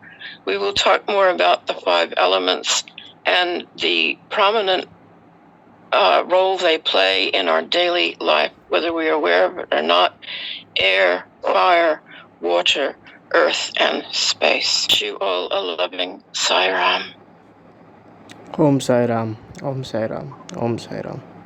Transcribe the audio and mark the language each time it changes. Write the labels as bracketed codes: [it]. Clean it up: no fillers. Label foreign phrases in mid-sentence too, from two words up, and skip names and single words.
[en] We will talk more about the 5 elements and the prominent role they play in our daily life, whether we are aware of it or not. Air, fire, water, earth, and space. Wish you all a loving Sai Ram. Om Sai Ram, Om Sai Ram, Om Sai Ram.